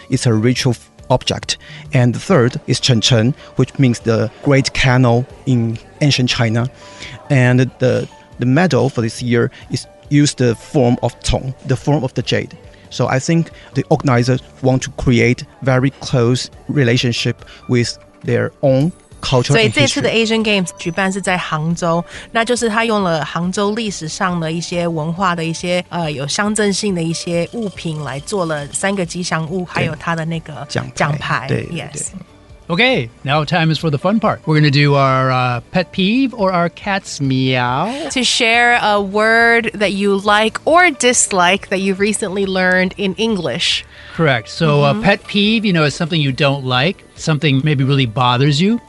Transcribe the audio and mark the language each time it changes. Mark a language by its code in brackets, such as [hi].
[en] It's a ritual object. And the third is Chen Chen, which means the great canal in ancient China. And the medal for this year is used the form of Cong, the form of the jade. So I think the organizers want to create very close relationship with their own culture. [zh] 所以这次的 Asian Games 举办是在杭州，那就是他用了杭州历史上的一些文化的一些有象征性的一些物品来做了3个吉祥物，还有他的那个奖牌。对 [en] Yes. Okay, now time is for the fun part. We're going to do our pet peeve or our cat's meow. To share a word that you like or dislike that you've recently learned in English. Correct. So a pet peeve, is something you don't like, something maybe really bothers you.